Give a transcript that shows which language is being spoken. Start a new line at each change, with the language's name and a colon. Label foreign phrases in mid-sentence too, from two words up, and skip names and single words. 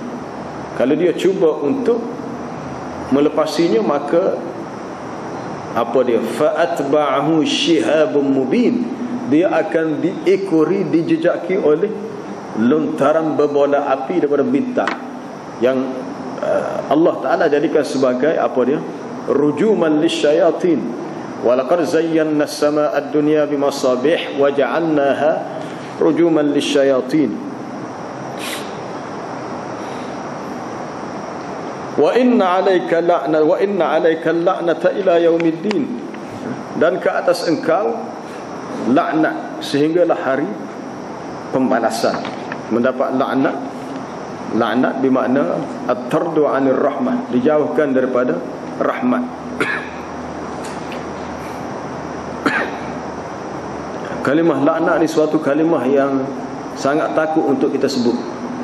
Malay: Kalau dia cuba untuk melepasinya, maka apa dia?
Arabic: فأتبعه شهاب مبين,
Malay: dia akan diekori, dijejaki oleh lontaran berbola api daripada bintang yang Allah Ta'ala jadikan sebagai apa dia?
Arabic: رجوما للشياطين. ولقد زينا السماء الدنيا بمصابيح وجعلناها رجوما للشياطين. وإن عليك اللعنة إلى يوم الدين,
Malay: dan ke atas engkau laknat sehinggalah hari pembalasan. Mendapat laknat bermakna
Arabic: الطرد عن الرحمة,
Malay: dijauhkan daripada rahmat. Kalimah laknat ni suatu kalimah yang sangat takut untuk kita sebut.